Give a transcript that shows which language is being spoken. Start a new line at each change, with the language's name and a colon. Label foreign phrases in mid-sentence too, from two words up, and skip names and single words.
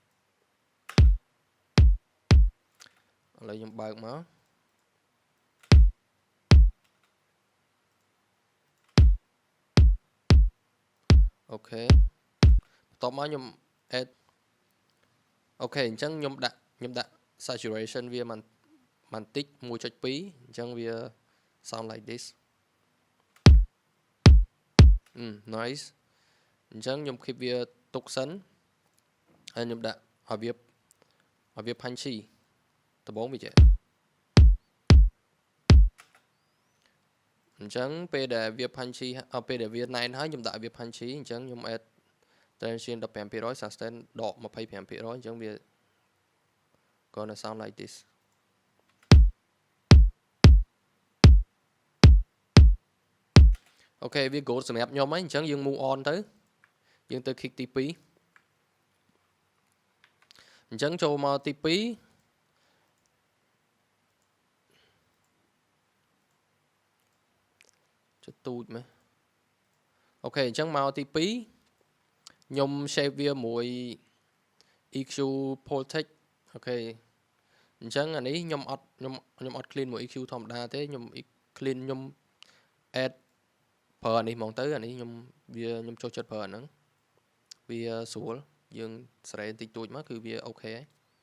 Khmer: ឥឡូវខ្ញុំបើកមកអូខេបន្ទាប់មកខ្ញុំ add អូខេអញ្ចឹងខ្ញុំដាក់ saturation វាបន្តិច 1.2 អញ្ចឹងវា
English: sound like this
Khmer: nice អញ្ចឹងខ្ញុំ keep វាទុកសិនហើយខ្ញុំដាក់ឲ្យវា punchy ដំបូងវាចេះ អញ្ចឹងពេលដែលវា punchy ពេលដែលវាណែនហើយខ្ញុំដាក់ឲ្យវា punchy អញ្ចឹងខ្ញុំ
English: add tension
Khmer: 15% sustain ដក 25% អញ្ចឹងវា
English: gonna sound like this
Khmer: អូខេវា good សម្រាប់ខ្ញុំហើយអញ្ចឹងយើង
English: move on
Khmer: ទៅយើងទៅ kick ទី2អញ្ចឹងចូលមកទី2 ចុចទូចមើលអូខេអញ្ចឹងមកទី2ខ្ញុំ shape វាមួយ EQ Voltage អូខេអញ្ចឹងអានេះខ្ញុំអត់ clean មួយ EQ ធម្មតាទេខ្ញុំ clean ខ្ញុំ add ប្រើអានេះហ្មងទៅអានេះខ្ញុំចូលចិត្តប្រើអាហ្នឹងវាស្រួលយើងសេរីបន្តិចតួចមកគឺវាអូខេហើយ